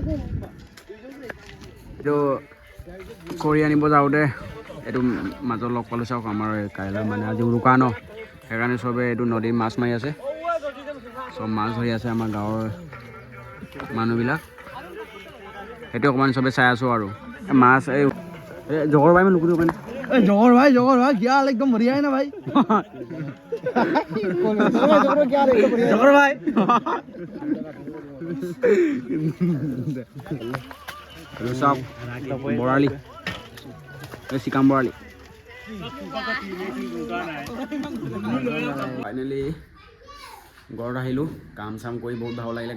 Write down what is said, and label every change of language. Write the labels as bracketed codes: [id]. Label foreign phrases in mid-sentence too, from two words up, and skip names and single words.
[as] এইটো কৰি আনিব যাওঁতে এইটো মাজত লগ পালোঁ। চাওক আমাৰ কাইলৈ মানে আজি উৰুকা ন, সেইকাৰণে চবে এইটো নদীত মাছ মাৰি আছে। চব মাছ ধৰি আছে আমাৰ গাঁৱৰ মানুহবিলাক। সেইটো অকণমান চবে চাই আছোঁ আৰু মাছ। এই জগৰ ভাই মই নুকুৰিব পাৰিম। [hi] জগৰ ভাই क्या हाल एकदम बढ़िया है ना भाई। [as] জগৰ ভাই চাওক বৰালি, চিকাম বৰালি। ফাইনেলি ঘৰত আহিলোঁ, কাম চাম কৰি বহুত ভাল লাগিলে।